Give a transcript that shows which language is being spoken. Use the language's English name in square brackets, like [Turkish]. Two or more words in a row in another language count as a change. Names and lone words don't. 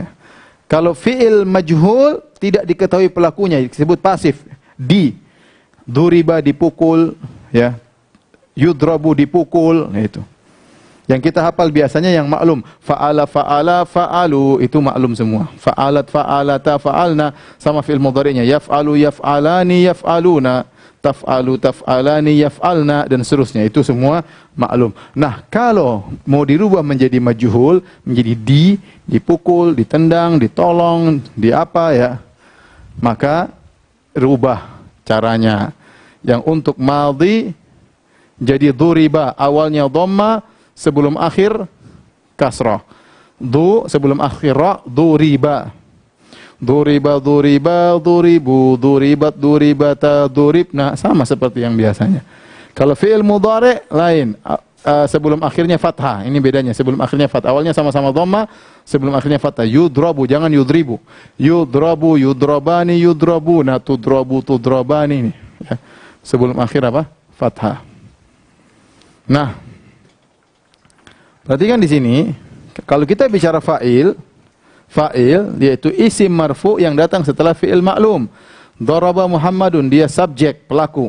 [Indonesian] Kalau [Arabic] fi'il majhul [Indonesian] tidak diketahui pelakunya, disebut pasif. Duriba dipukul, ya, yudrabu dipukul, ya itu. Yang kita hafal biasanya yang maklum. [Arabic] Fa'ala, fa'ala, fa'alu. [Indonesian] Itu maklum semua. [Arabic] Fa'alat, fa'alata, fa'alna. [Indonesian] Sama fi'il mudhari'nya. [Arabic] Yaf'alu, yaf'alani, yaf'aluna. Taf'alu, taf'alani, yaf'alna. [Indonesian] Dan seterusnya. Itu semua maklum. Nah, kalau mau dirubah menjadi majhul, menjadi dipukul, ditendang, ditolong, di apa, ya, maka rubah caranya. Yang untuk madhi jadi duriba. Awalnya dhamma, sebelum akhir kasrah. sebelum akhir [Arabic] ra, duriba. Duriba, duriba, duribu, duribat, duribata, duribna, [Indonesian] sama seperti yang biasanya. Kalau [Arabic] fi'il mudhari [Indonesian] lain, sebelum akhirnya fathah. Ini bedanya, sebelum akhirnya fathah. Awalnya sama-sama dhamma, sebelum akhirnya fathah. Yudrabu, jangan yudribu. [Arabic] Yudrabu, yudrabani, yudrabuna, tudrabu, tudrabani. [Indonesian] Ini ya. Sebelum akhir apa? Fathah. Nah, perhatikan di sini, kalau kita bicara fa'il yaitu [Arabic] isim marfu [Indonesian] yang datang setelah [Arabic] fi'il ma'lum. Daraba Muhammadun, [Indonesian] dia subjek, pelaku.